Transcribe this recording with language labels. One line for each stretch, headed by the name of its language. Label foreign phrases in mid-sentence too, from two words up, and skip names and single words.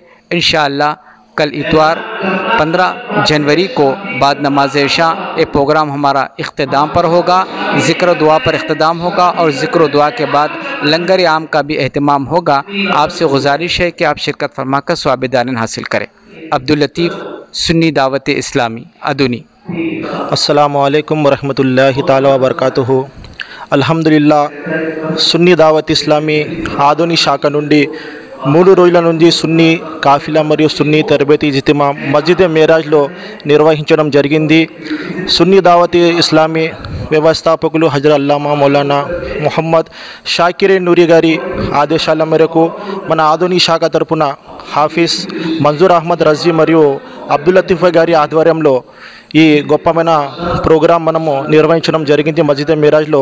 Urdu: انشاءاللہ کل اتوار 15 جنوری کو بعد نماز عشاء ایک پروگرام ہمارا اختتام پر ہوگا، ذکر و دعا پر اختتام ہوگا، اور ذکر و دعا کے بعد لنگر عام کا بھی اہتمام ہوگا۔ آپ سے گزارش ہے کہ آپ شرکت فرما کر ثواب دارین حاصل کریں۔ عبداللطیف، سنی دعوت اسلامی، ادونی۔ السلام علیکم ورحمۃ اللہ تعالی وبرکاتہ۔
Telugu: అల్హమ్దులిల్లా సున్నీ దావత్ ఇస్లామీ ఆదోని శాఖ నుండి 3 రోజుల నుండి
Urdu: سنی قافلہ
Telugu: మరియు సున్నీ
Urdu: تربیتی اجتماع
Telugu: మస్జిద్ మేరాజ్లో నిర్వహించడం జరిగింది। సున్నీ దావత్ ఇస్లామీ వ్యవస్థాపకులు హజరత్ అల్లామా మౌలానా ముహమ్మద్ షాకిర్ నూరి గారి ఆదేశాల మేరకు మన ఆదోని శాఖ తరపున హాఫీజ్ మంజూర్ అహ్మద్ రజీ మరియు అబ్దుల్ లతీఫ్ గారి ఆధ్వర్యంలో ఈ గొప్పమైన ప్రోగ్రాం మనము నిర్వహించడం జరిగింది మస్జిద్ మిరాజ్లో।